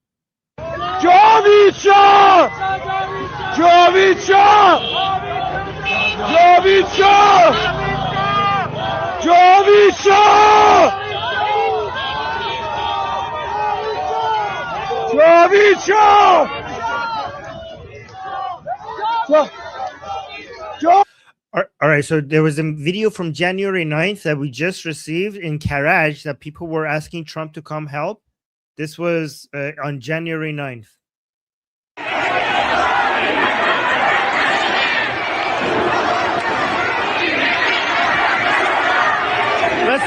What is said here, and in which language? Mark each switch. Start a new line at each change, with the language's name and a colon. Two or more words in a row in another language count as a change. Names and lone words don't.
Persian: جاوید شاه! جاوید شاه! جاوید شاه جاوید شاه جاوید شاه
English: All right, so there was a video from January 9th that we just received in Karaj that people were asking Trump to come help. This was on January 9th. Mr.